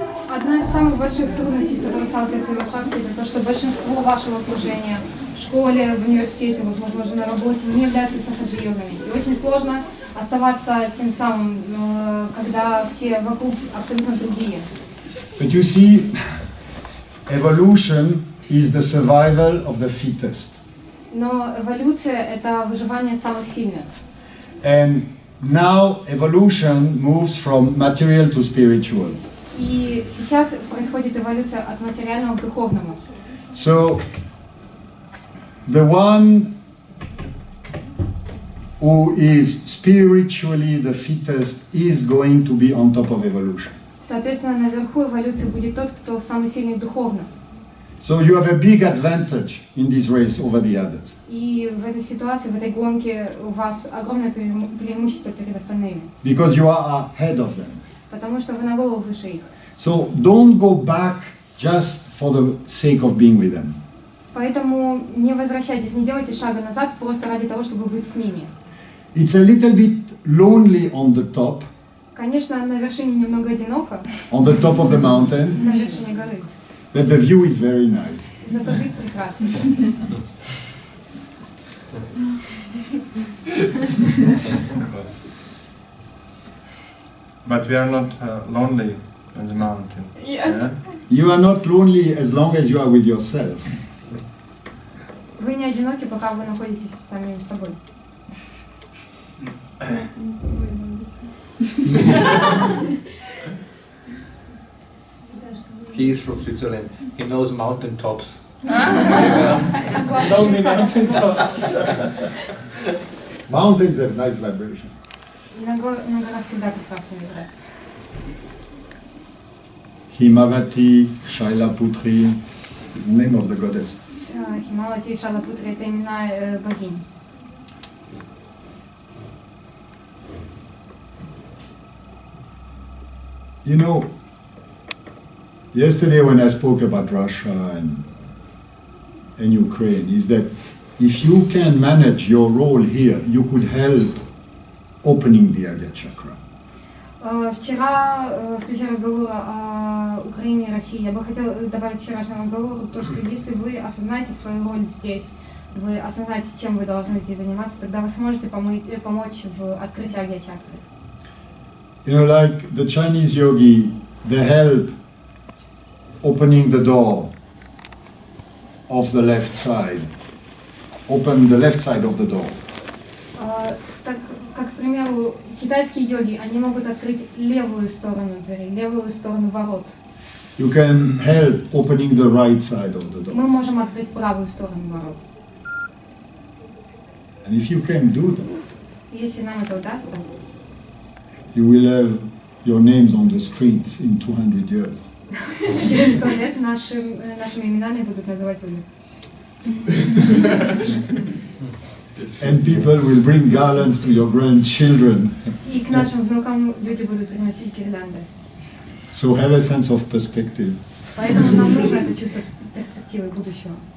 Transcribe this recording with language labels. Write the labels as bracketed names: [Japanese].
[Russian] Одна из самых больших трудностей, с которой сталкивается Йога Шакти, это то, что большинство вашего служения в школе, в университете, возможно, уже на работе, не являются сахаджа-йогами. И очень сложно оставаться тем самым, когда все вокруг абсолютно другие. [English] But you see, evolution is the survival of the fittest. [Russian] Но эволюция – это выживание самых сильных. [English] And now evolution moves from material to spiritual. [Russian] И сейчас происходит эволюция от материального к духовному. [English] So, the one who is spiritually the fittest is going to be on top of evolution. [Russian] Соответственно, наверху эволюции будет тот, кто самый сильный духовно. [English] So you have a big advantage in this race over the others. [Russian] И в этой ситуации, в этой гонке у вас огромное преимущество перед остальными. [English] Because you are ahead of them. [Russian] Потому что вы на голову выше их. [English] So don't go back just for the sake of being with them. [Russian] Поэтому не возвращайтесь, не делайте шага назад просто ради того, чтобы быть с ними. [English] It's a little bit lonely on the top. [Russian] Конечно, на вершине немного одиноко. [English] On the top of the mountain. [Russian] На вершине горы. [English] But the view is very nice. [Russian] Зато вид прекрасный. [English] But we are not lonely on the mountain. Yes. Yeah? You are not lonely as long as you are with yourself. [Russian] Вы не одиноки, пока вы находитесь с самим собой. [English] He is from Switzerland. He knows mountain tops. Lonely mountain tops. Mountains have nice vibration. [Russian] На горах всегда прекрасная вибрация. [English] Himavati, Shailaputri, name of the goddess. [Russian] Химавати и Шалапутри – это имена богинь. [English] You know, yesterday when I spoke about Russia and Ukraine, is that if you can manage your role here, you could help opening the Agya chakra. [Russian] Вчера, в ключе разговора о Украине и России, я бы хотела добавить к вчерашнему разговору то, что если вы осознаете свою роль здесь, вы осознаете, чем вы должны здесь заниматься, тогда вы сможете помочь в открытии Агья чакры. [English] You know, like the Chinese yogi, they help opening the door of the left side. Open the left side of the door. [Russian] Так, как, к примеру, китайские йоги, они могут открыть левую сторону двери, левую сторону ворот. [English] You can help opening the right side of the door. [Russian] Мы можем открыть правую сторону ворот. [English] And if you can do that, [Russian] Если нам это удастся, [English] you will have your names on the streets in 200 years. [Russian] через 100 лет нашими именами будут называть улицы. [English] And people will bring garlands to your grandchildren. [Russian] И к нашим внукам люди будут приносить гирлянды. [English] So have a sense of perspective. [Russian] Поэтому нам нужно это чувство перспективы будущего.